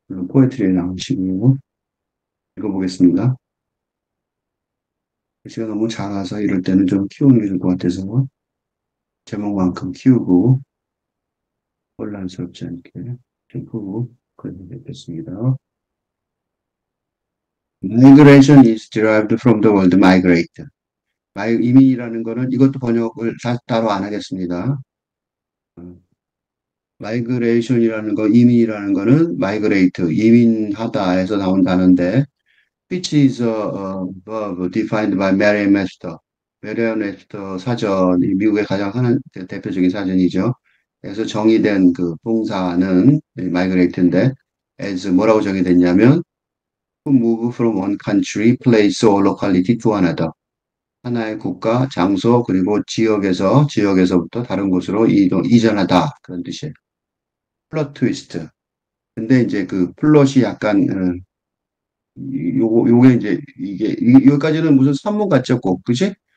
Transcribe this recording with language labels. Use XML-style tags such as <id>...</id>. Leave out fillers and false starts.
<ko>물론 포에트리에 나온 시고요. 읽어보겠습니다. 글씨가 너무 작아서 이럴 때는 좀 키우는 게 좋을 것 같아서 제목만큼 키우고 혼란스럽지 않게 템포 그리겠습니다.</ko> <en>Migration is derived from the word migrate.</en> <ko>이민이라는 거는 이것도 번역을 따로 안 하겠습니다. 마이그레이션이라는 거, 이민이라는 거는 마이그레이트, 이민하다에서 나온 단어인데,</ko> <en>which is a verb defined by Merriam-Webster.</en> <ko>메리엄 웹스터 사전이 미국의 가장 하는 대표적인 사전이죠. 그래서 정의된 그 동사는 마이그레이트인데, as 뭐라고 정의됐냐면,</ko> <en>to move from one country, place or locality to another.</en> <ko>하나의 국가, 장소, 그리고 지역에서부터 다른 곳으로 이전하다. 그런 뜻이에요. 플롯 트위스트. 근데 이제 그 플롯이 약간, 요게 이제, 여기까지는 무슨 산문 같죠, 꼭. 그지?</ko>